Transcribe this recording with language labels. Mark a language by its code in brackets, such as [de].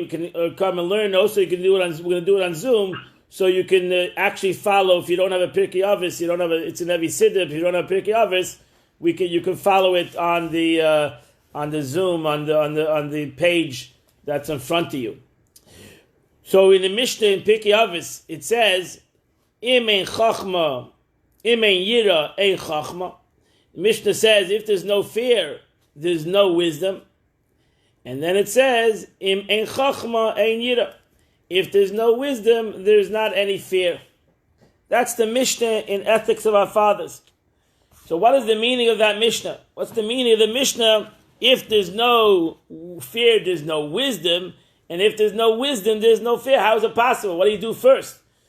[en] We can come and learn. Also, you can do it on. We're going to do it on Zoom, so you can actually follow. If you don't have a Pirkei Avos, it's an every siddur. If you don't have Pirkei Avos, you can follow it on the Zoom on the page that's in front of you. So in the Mishnah in Pirkei Avos, it says, [he] Im ein chachma, im ein yira, ein chachma. [en] Mishnah says, if there's no fear, there's no wisdom. And then it says, [he] Im ein chachma, ein yira. [en] If there's no wisdom, there's not any fear. That's the Mishnah in Ethics of Our Fathers. So what is the meaning of that Mishnah? What's the meaning of the Mishnah? If there's no fear, there's no wisdom. And if there's no wisdom, there's no fear. How is it possible? What do you do first?